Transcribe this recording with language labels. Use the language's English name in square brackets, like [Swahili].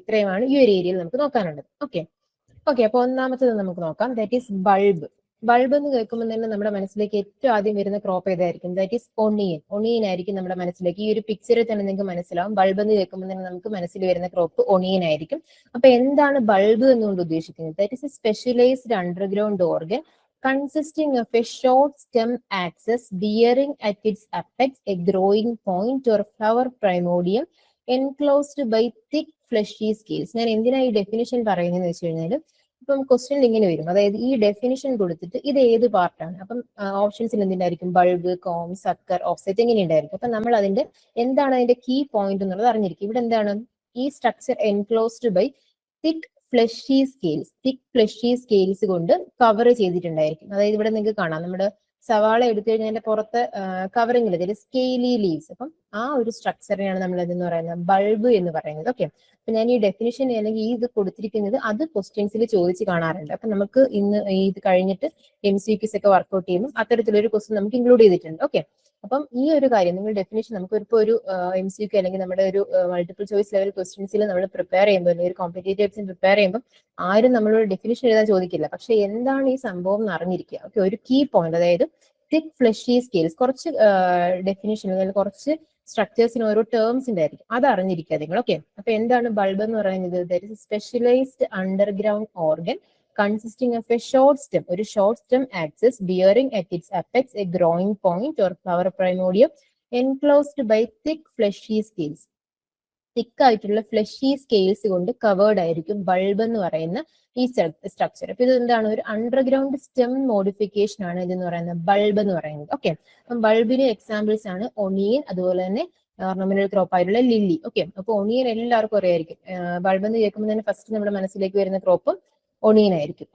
[Malayalam] ഇത്രയുമാണ് ഈ ഒരു ഏരിയയിൽ നമുക്ക് നോക്കാനുള്ളത്. ഓക്കെ, അപ്പൊ ഒന്നാമത്തത് നമുക്ക് നോക്കാം. [English] That is bulb. [Malayalam] ബൾബ് എന്ന് കേൾക്കുമ്പോൾ തന്നെ നമ്മുടെ മനസ്സിലേക്ക് ഏറ്റവും ആദ്യം വരുന്ന ക്രോപ്പ് ഏതായിരിക്കും? [English] that is onion [Malayalam] ആയിരിക്കും നമ്മുടെ മനസ്സിലേക്ക്. ഈ ഒരു പിക്ചറിൽ തന്നെ നിങ്ങൾക്ക് മനസ്സിലാവും, ബൾബ് എന്ന് കേൾക്കുമ്പോൾ തന്നെ നമുക്ക് മനസ്സിൽ വരുന്ന ക്രോപ്പ് ഒണിയൻ ആയിരിക്കും. അപ്പൊ എന്താണ് ബൾബ് എന്നുകൊണ്ട് ഉദ്ദേശിക്കുന്നത്? [English] That is a specialized underground organ consisting of a short stem axis bearing at its apex a growing point or flower primordium enclosed by thick fleshy scales. [Malayalam] ഞാൻ എന്തിനാ ഈ ഡെഫിനിഷൻ പറയുന്നതെന്ന് വെച്ച് കഴിഞ്ഞാൽ, ഇപ്പം ക്വസ്റ്റ്യൻ ഇങ്ങനെ വരും, അതായത് ഈ ഡെഫിനിഷൻ കൊടുത്തിട്ട് ഇത് ഏത് പാർട്ടാണ്, അപ്പം ഓപ്ഷൻസിൽ എന്തുണ്ടായിരിക്കും? ബൾബ്, കോം, സക്കർ, ഓഫ്സെറ്റ് ഇങ്ങനെ ഉണ്ടായിരിക്കും. അപ്പൊ നമ്മൾ അതിന്റെ എന്താണ് അതിന്റെ കീ പോയിന്റ് എന്നുള്ളത് അറിഞ്ഞിരിക്കും. ഇവിടെ എന്താണ് ഈ structure? [English] enclosed by thick fleshy scales [Malayalam] കൊണ്ട് കവർ ചെയ്തിട്ടുണ്ടായിരിക്കും. അതായത് ഇവിടെ നിങ്ങൾക്ക് കാണാം, നമ്മുടെ സവാള എടുത്തു കഴിഞ്ഞാൽ അതിന്റെ പുറത്ത് കവറിംഗ് ഇല്ല, അതിൽ സ്കെയിലി ലീവ്സ്. അപ്പം ആ ഒരു സ്ട്രക്ചറിനെയാണ് നമ്മൾ അതെന്ന് പറയുന്നത് ബൾബ് എന്ന് പറയുന്നത്. ഓക്കെ, അപ്പൊ ഞാൻ ഈ ഡെഫിനിഷൻ അല്ലെങ്കിൽ ഈ ഇത് കൊടുത്തിരിക്കുന്നത് അത് ക്വസ്റ്റ്യൻസിൽ ചോദിച്ച് കാണാറുണ്ട്. അപ്പൊ നമുക്ക് ഇന്ന് ഇത് കഴിഞ്ഞിട്ട് MCQs ഒക്കെ വർക്ക്ഔട്ട് ചെയ്യുമ്പോൾ അത്തരത്തിലൊരു ക്വസ്റ്റ്യൻ നമുക്ക് ഇൻക്ലൂഡ് ചെയ്തിട്ടുണ്ട്. ഓക്കെ, അപ്പം ഈ ഒരു കാര്യം നിങ്ങൾ ഡെഫിനിഷൻ നമുക്ക് ഇപ്പോൾ ഒരു MCQ അല്ലെങ്കിൽ നമ്മുടെ ഒരു മൾട്ടിപ്പിൾ ചോയ്സ് ലെവൽ ക്വസ്റ്റ്യൻസിൽ നമ്മൾ പ്രിപ്പയർ ചെയ്യുമ്പോൾ അല്ലെങ്കിൽ ഒരു കോമ്പറ്റേറ്റീവ് എക്സാം പ്രിപ്പയർ ചെയ്യുമ്പോൾ ആരും നമ്മളോട് ഡെഫിനിഷൻ എഴുതാൻ ചോദിക്കില്ല. പക്ഷെ എന്താണ് ഈ സംഭവം എന്ന് അറിഞ്ഞിരിക്കുക. ഓക്കെ, ഒരു കീ പോയിന്റ്, അതായത് തിക് ഫ്ലഷി സ്കെയിൽസ്, കുറച്ച് ഡെഫിനിഷൻ അല്ലെങ്കിൽ കുറച്ച് സ്ട്രക്ചേഴ്സിന് ഓരോ ടേംസിന്റെ ആയിരിക്കും, അത് അറിഞ്ഞിരിക്കുക നിങ്ങൾ. ഓക്കെ, അപ്പൊ എന്താണ് ബൾബ് എന്ന് പറയുന്നത്? [English] That is specialized underground organ consisting of a short stem axis bearing at its apex a growing point or flower primordium enclosed by thick fleshy scales. [Malayalam] തിക്ക് ആയിട്ടുള്ള ഫ്ലഷി സ്കെയിൽസ് കൊണ്ട് കവേർഡ് ആയിരിക്കും bulb എന്ന് പറയുന്ന ഈ structure. അപ്പൊ ഇത് എന്താണ്? ഒരു അണ്ടർഗ്രൗണ്ട് സ്റ്റെം മോഡിഫിക്കേഷൻ ആണ് ഇതെന്ന് പറയുന്നത് ബൾബ് എന്ന് പറയുന്നത്. ഓക്കെ, അപ്പം ബൾബിന് എക്സാമ്പിൾസ് ആണ് ഒണിയൻ, അതുപോലെ തന്നെ ഓർണമെന്റൽ ക്രോപ്പ് ആയിട്ടുള്ള ലില്ലി. ഓക്കെ, അപ്പൊ ഒണിയൻ എല്ലാവർക്കും അറിയായിരിക്കും. ബൾബ് എന്ന് കേൾക്കുമ്പോൾ തന്നെ ഫസ്റ്റ് നമ്മുടെ മനസ്സിലേക്ക് വരുന്ന ക്രോപ്പും ഒണിയൻ ആയിരിക്കും.